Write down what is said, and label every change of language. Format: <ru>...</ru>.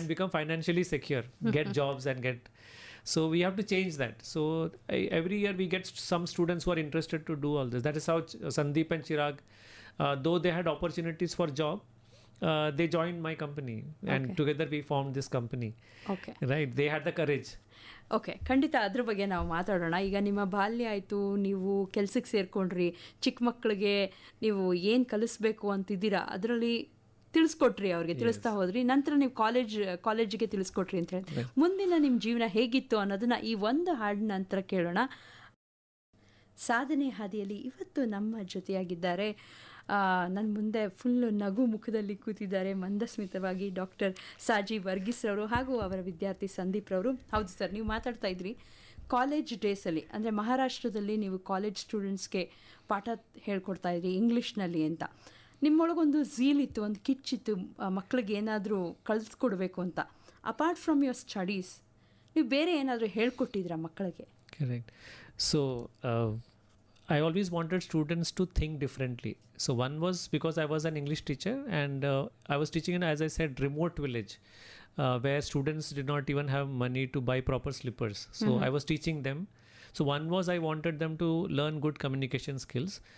<en>become financially secure, get jobs and get. So we have to change that. So every year we get some students who are interested to do all this. That is how Sandeep and Chirag, though they had opportunities for job, they joined my company, and together we formed this company. Okay. Right? They had the courage.</en> <kn>Okay, ಖಂಡಿತ ಅದ್ರ ಬಗ್ಗೆ ನಾವು ಮಾತಾಡೋಣ. ಈಗ ನಿಮ್ಮ ಬಾಲ್ಯ ಆಯಿತು, ನೀವು ಕೆಲ್ಸಕ್ಕೆ ಸೇರಿಕೊಂಡ್ರಿ, ಚಿಕ್ಕ ಮಕ್ಕಳಿಗೆ ನೀವು ಏನು ಕಲಿಸ್ಬೇಕು ಅಂತಿದ್ದೀರಾ ಅದರಲ್ಲಿ ತಿಳಿಸ್ಕೊಟ್ರಿ, ಅವ್ರಿಗೆ ತಿಳಿಸ್ತಾ ಹೋದ್ರಿ. ನಂತರ ನೀವು ಕಾಲೇಜಿಗೆ ತಿಳಿಸ್ಕೊಟ್ರಿ ಅಂತ ಹೇಳಿ ಮುಂದಿನ ನಿಮ್ಮ ಜೀವನ ಹೇಗಿತ್ತು ಅನ್ನೋದನ್ನ ಈ ಒಂದು ಹಾಡಿನ ನಂತರ ಕೇಳೋಣ. ಸಾಧನೆ ಹಾದಿಯಲ್ಲಿ ಇವತ್ತು ನಮ್ಮ ಜೊತೆಯಾಗಿದ್ದಾರೆ, ನನ್ನ ಮುಂದೆ ಫುಲ್ಲು ನಗು ಮುಖದಲ್ಲಿ ಕೂತಿದ್ದಾರೆ ಮಂದಸ್ಮಿತವಾಗಿ ಡಾಕ್ಟರ್ ಸಾಜಿ ವರ್ಗೀಸ್ ರವರು ಹಾಗೂ ಅವರ ವಿದ್ಯಾರ್ಥಿ ಸಂದೀಪ್ ರವರು. ಹೌದು ಸರ್, ನೀವು ಮಾತಾಡ್ತಾ ಇದ್ರಿ ಕಾಲೇಜ್ ಡೇಸಲ್ಲಿ, ಅಂದರೆ ಮಹಾರಾಷ್ಟ್ರದಲ್ಲಿ ನೀವು ಕಾಲೇಜ್ ಸ್ಟೂಡೆಂಟ್ಸ್ಗೆ ಪಾಠ ಹೇಳ್ಕೊಡ್ತಾ ಇದ್ರಿ ಇಂಗ್ಲೀಷ್ನಲ್ಲಿ ಅಂತ. ನಿಮ್ಮೊಳಗೊಂದು ಝೀಲ್ ಇತ್ತು, ಒಂದು ಕಿಚ್ಚಿತ್ತು, ಮಕ್ಕಳಿಗೆ ಏನಾದರೂ ಕಲಿಸ್ಕೊಡ್ಬೇಕು ಅಂತ.</kn> <en>apart from your studies</en> <kn>ನೀವು ಬೇರೆ ಏನಾದರೂ ಹೇಳ್ಕೊಟ್ಟಿದ್ರಾ ಮಕ್ಕಳಿಗೆ?</kn> <en>Correct. So I always wanted students to think differently. So one was because I was an English teacher, and I was teaching in, as I said, remote village where students did not even have money to buy proper slippers. So I was teaching them. So one was I wanted them to learn good communication skills.</en>